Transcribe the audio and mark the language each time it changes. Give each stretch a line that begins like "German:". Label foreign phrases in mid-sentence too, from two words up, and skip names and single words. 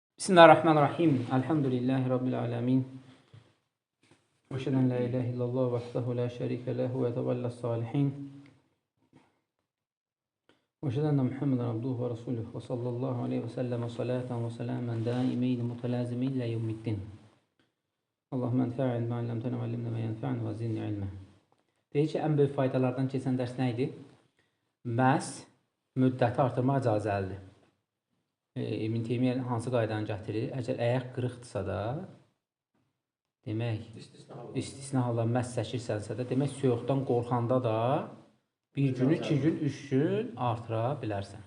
Arabic: بسم الله الرحمن الرحيم. الحمد لله رب العالمين. وأشهد أن لا إله إلا الله وحده لا شريك له وتولى الصالحين. وأشهد أن محمدا عبده ورسوله وصلى الله عليه وسلم صلاة وسلاما دائمين متلازمين إلى يوم الدين. اللهم انفعنا بما علمتنا وعلمنا ما ينفعنا وزدنا علما.
Azerbaijani: Deyir ki, ən böyük faydalardan keçən dərs nə idi? Məhz müddəti artırmaq icazəlidir. İbn Teymiyyə hansı qaydanı gətirir? Əgər qırıqdırsa da, demək, istisna halda məhz çəkirsənsə də, demək, soyuqdan qorxanda da bir gün, 2 gün, 3 gün artıra bilərsən.